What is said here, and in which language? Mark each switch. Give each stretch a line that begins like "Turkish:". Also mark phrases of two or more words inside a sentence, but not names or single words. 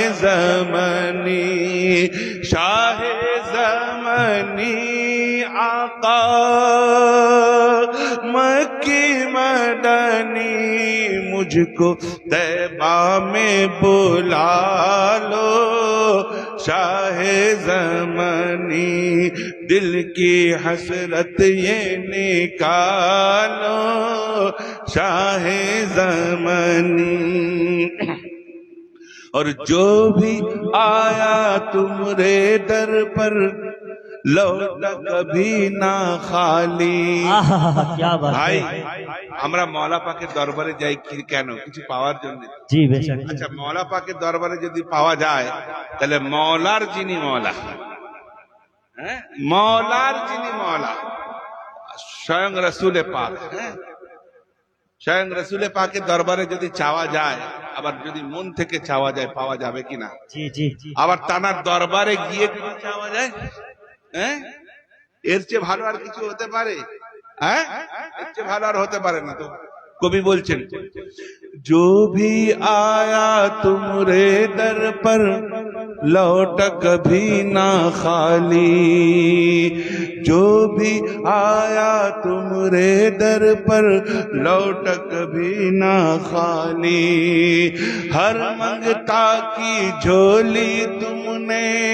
Urdu: زمانی، شاہ زمانی آقا مکی مدنی، مجھ کو طیبہ میں بلا لو شاہ زمانی، دل کی حسرت یہ نکالو شاہ زمانی، اور جو بھی آیا تمہارے در پر لوٹا کبھی نہ خالی۔
Bangla: ভাই আমরা মওলা পাকের দরবারে যাই কেন? কিছু পাওয়ার জন্য। জি বেশক। আচ্ছা, মওলা পাকের দরবারে যদি পাওয়া যায় তাহলে মওলার যিনি মওলা, হ্যাঁ, মওলার যিনি মওলা স্বয়ং রাসূলে পাক, হ্যাঁ, স্বয়ং রাসূলে পাকের দরবারে যদি চাওয়া যায়, আবার যদি মন থেকে চাওয়া যায় পাওয়া যাবে কিনা? জি জি জি। আবার তানার দরবারে গিয়ে যদি চাওয়া যায়, হ্যাঁ, এর চেয়ে ভালো আর কিছু হতে পারে? হ্যাঁ, এর চেয়ে ভালো আর হতে পারে না। তো কবি বলছেন,
Urdu: جو بھی آیا تمہارے در پر لوٹا کبھی نہ خالی، جو بھی آیا تمہارے در پر لوٹا کبھی نہ خالی، ہر منگتا کی جھولی تم نے